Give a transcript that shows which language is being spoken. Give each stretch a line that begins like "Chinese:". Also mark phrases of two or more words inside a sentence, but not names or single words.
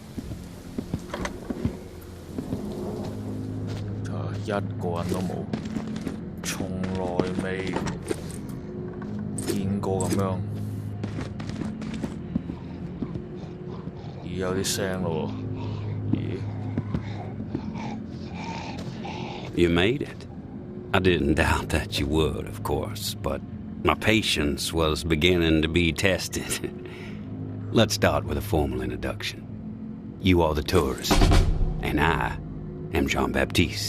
Cantonese: 一個人都冇，從來未見過咁樣。咦，有啲聲咯喎，咦
English: You made it. I didn't doubt that you would, of course, but my patience was beginning to be tested. Let's start with a formal introduction. You are the tourist, and I am Jean-Baptiste.